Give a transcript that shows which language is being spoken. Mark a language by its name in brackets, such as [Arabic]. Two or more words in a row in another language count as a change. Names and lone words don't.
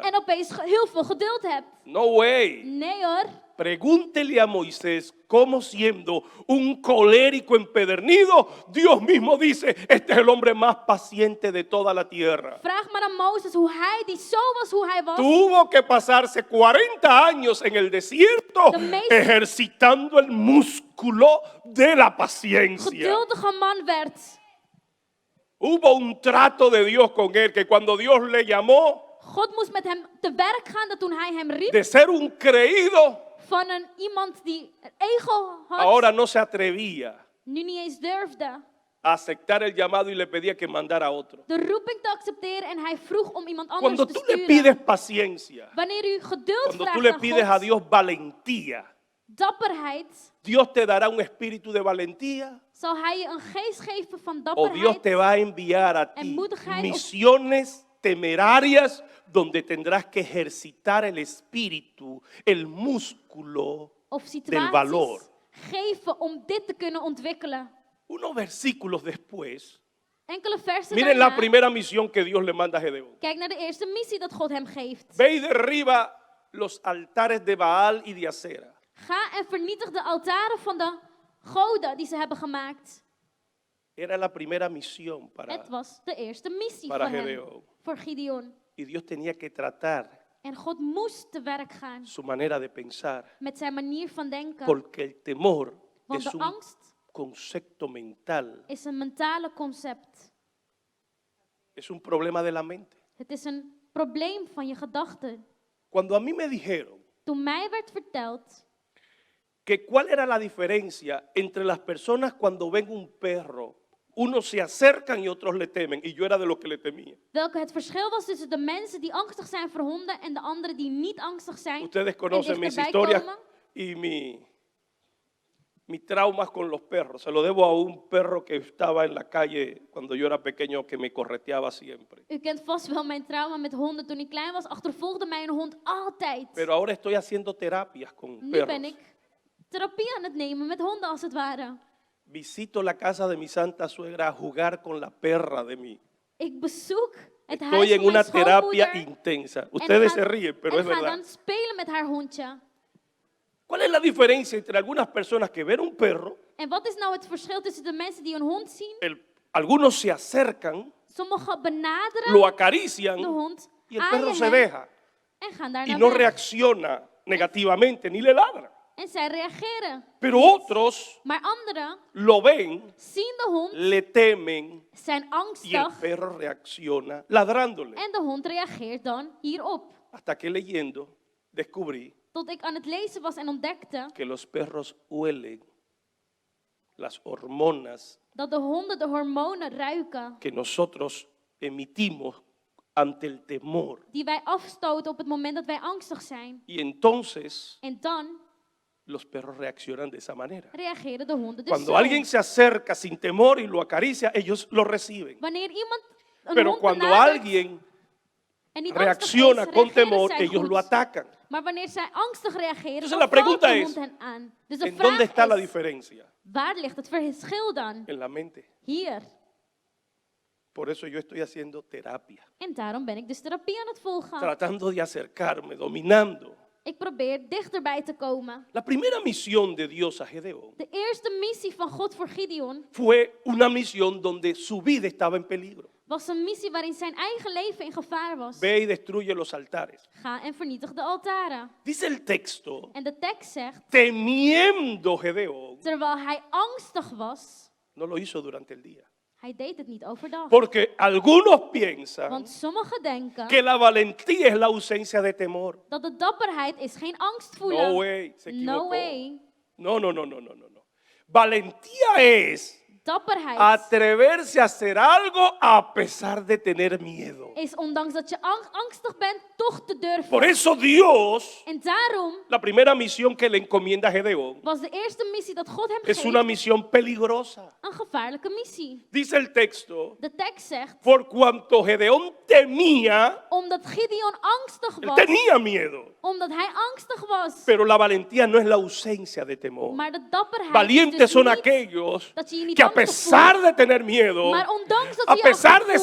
[Dutch] En opeens heel veel geduld hebt. [English] No way. [Dutch] Nee hoor. [Spanish] Pregúntele a Moisés cómo siendo un colérico empedernido, Dios mismo dice, este es el hombre más paciente de toda la tierra. [Dutch] Vraag maar aan Mozes hoe hij, die zo was hoe hij was, [Spanish] Tuvo que pasarse 40 años en el desierto [Dutch] De meeste- [Spanish] ejercitando el músculo de la paciencia. [Dutch] geduldige man werd. [Spanish] Hubo un trato de Dios con él que cuando Dios le llamó [Dutch] God moest met hem te werk gaan dat toen hij hem riep [Spanish] de ser un creído, [Dutch] van iemand die een ego had, [Spanish] ahora no se atrevía [Dutch] nu niet eens durfde [Spanish] a aceptar el llamado y le pedía que mandara a otro. [Dutch] de roeping te accepteren en hij vroeg om iemand anders [Spanish] Cuando te tú le [Dutch] sturen. [Spanish] pides paciencia, [Dutch] Wanneer u geduld [Spanish] cuando [Dutch] vraagt [Spanish] tú le [Dutch] aan [Spanish] pides a [Dutch] God, [Spanish] Dios valentía, [Dutch] dapperheid, [Spanish] Dios te dará un espíritu de valentía [Dutch] zal hij je een geest geven van [Spanish] o Dios te [Dutch] dapperheid [Spanish] va a enviar a [Dutch] en [Spanish] ti [Dutch] moedigheid of- [Spanish] misiones temerarias donde tendrás que ejercitar el espíritu, el músculo [Dutch] of [Spanish] del valor. [Dutch] situaties geven om dit te kunnen ontwikkelen. [Spanish] Unos versículos después, [Dutch] Enkele versen [Spanish] miren la [Dutch] daarna, [Spanish] primera misión que Dios le manda a Gedeón. [Dutch] kijk naar de eerste missie dat God hem geeft. [Spanish] Ve y derriba los altares de Baal y de Acera. [Dutch] Ga en vernietig de altaren van de goden die ze hebben gemaakt. [Spanish] Era la primera misión [Dutch] Het was de eerste missie [Spanish] para [Dutch] voor hem, [Spanish] Gedeón. [Dutch] voor Gideon. [Spanish] Y Dios tenía que tratar [Dutch] En God moest te werk gaan [Spanish] su manera de pensar, [Dutch] met zijn manier van denken. [Spanish] porque el temor [Dutch] Want [Spanish] es [Dutch] de [Spanish] un [Dutch] angst [Spanish] concepto mental, [Dutch] is een mentale concept. [Spanish] es un problema de la mente. [Dutch] Het is een probleem van je gedachten. [Spanish] Cuando a mí me dijeron [Dutch] Toen mij werd verteld [Spanish] que cuál era la diferencia entre las personas cuando ven un perro, unos se acercan y otros le temen, y yo era de los que le temía. [Dutch] welke het verschil was tussen de mensen die angstig zijn voor honden en de anderen die niet angstig zijn [Spanish] Ustedes [Dutch] en [Spanish] conocen mis [Dutch] dichterbij [Spanish] historias [Dutch] komen. [Spanish] y mis traumas con los perros. Se lo debo a un perro que estaba en la calle cuando yo era pequeño que me correteaba siempre. [Dutch] U kent vast wel mijn trauma met honden. Toen ik klein was, achtervolgde mij een hond altijd. [Spanish] Pero ahora estoy haciendo terapias con [Dutch] Nu [Spanish] perros. [Dutch] ben ik therapie aan het nemen met honden als het ware. [Spanish] Visito la casa de mi santa suegra a jugar con la perra de mí. [Dutch] Ik bezoek het [Spanish] Estoy [Dutch] huis [Spanish] en [Dutch] van [Spanish] una [Dutch] mijn [Spanish] terapia [Dutch] schoonmoeder [Spanish] intensa. [Dutch] en [Spanish] Ustedes [Dutch] ga- [Spanish] se ríen, pero [Dutch] en [Spanish] es [Dutch] ga [Spanish] verdad. [Dutch] dan spelen met haar hondje. [Spanish] ¿Cuál es la diferencia entre algunas personas que ven un perro, [Dutch] En wat is nou het verschil tussen de mensen die een hond zien? [Spanish] algunos se acercan, [Dutch] Sommigen benaderen [Spanish] lo acarician [Dutch] de hond, [Spanish] y el perro [Dutch] aaien [Spanish] se [Dutch] hem [Spanish] deja [Dutch] en gaan [Spanish] y [Dutch] daarna [Spanish] no [Dutch] weg. [Spanish] reacciona negativamente ni le ladra? [Dutch] En zij reageren. [Spanish] Pero otros [Dutch] Maar anderen [Spanish] lo ven, [Dutch] zien de hond, [Spanish] le temen [Dutch] zijn [Spanish] y el [Dutch] angstig. [Spanish] perro reacciona ladrándole. [Dutch] En de hond reageert dan hierop. [Spanish] Hasta que leyendo descubrí [Dutch] Tot ik aan het lezen was en ontdekte [Spanish] que los perros huelen las hormonas [Dutch] dat de honden de hormonen ruiken [Spanish] que nosotros emitimos ante el temor. [Dutch] die wij afstoten op het moment dat wij angstig zijn. [Spanish] Y entonces [Dutch] En dan [Spanish] los perros reaccionan de esa manera. [Dutch] reageren de honden dus [Spanish] Cuando [Dutch] zo. [Spanish] alguien se acerca sin temor y lo acaricia, ellos lo reciben. [Dutch] Wanneer iemand een [Spanish] Pero [Dutch] hond [Spanish] cuando [Dutch] benadert [Spanish] alguien [Dutch] en niet [Spanish] reacciona [Dutch] angstig is, [Spanish] con [Dutch] reageren [Spanish] temor, [Dutch] zij [Spanish] ellos [Dutch] goed. [Spanish] lo atacan. [Dutch] Maar wanneer zij angstig reageren, [Spanish] Entonces [Dutch] dan [Spanish] la [Dutch] valt [Spanish] pregunta [Dutch] de [Spanish] es, [Dutch] hond hen aan. Dus de [Spanish] ¿En dónde está la [Dutch] vraag is, [Spanish] diferencia? [Dutch] waar ligt het verschil dan? [Spanish] En la mente. [Dutch] Hier. [Spanish] Por eso yo estoy haciendo terapia, [Dutch] En daarom ben ik dus therapie aan het volgen. [Spanish] tratando de acercarme, dominando. [Dutch] Ik probeer dichterbij te komen. [Spanish] La primera misión de Dios a Gedeón [Dutch] De eerste missie van God voor Gideon [Spanish] fue una misión donde su vida estaba en peligro. [Dutch] was een missie waarin zijn eigen leven in gevaar was. [Spanish] Ve y destruye los altares. [Dutch] Ga en vernietig de altaren. [Spanish] Dice el texto, [Dutch] En de tekst zegt, [Spanish] temiendo Gedeón, [Dutch] terwijl hij angstig was, [Spanish] no lo hizo durante el día. [Dutch] hij deed het niet overdag. [Spanish] Porque algunos piensan [Dutch] Want sommigen denken [Spanish] que la valentía es la ausencia de temor. [Dutch] dat de dapperheid is geen angst [Spanish] No [Dutch] voelen. [English] way, [Spanish] se equivocó. [English] No way. [Spanish] No. Valentía es [Dutch] Dapperheid [Spanish] atreverse a hacer algo a pesar de tener miedo. [Dutch] is ondanks dat je angstig bent, toch te durven. [Spanish] Por eso Dios, [Dutch] En daarom [Spanish] la primera misión que le encomienda a Gedeón, [Dutch] was de eerste missie dat God hem [Spanish] es una [Dutch] geeft [Spanish] misión peligrosa. [Dutch] een gevaarlijke missie. [Spanish] Dice el texto, [Dutch] De tekst zegt, [Spanish] por cuanto Gedeón temía, [Dutch] omdat Gideon angstig [Spanish] él [Dutch] was, [Spanish] tenía miedo. [Dutch] omdat hij angstig was. [Spanish] Pero la valentía no es la ausencia de temor. [Dutch] Maar de dapperheid [Spanish] Valientes [Dutch] is [Spanish] son [Dutch] dus niet [Spanish] aquellos [Dutch] dat je je niet [Spanish] que a [Dutch] angstig [Spanish] pesar [Dutch] voelt, [Spanish] de tener miedo, [Dutch] maar ondanks dat [Spanish] a [Dutch] je [Spanish] pesar [Dutch] angstig [Spanish] de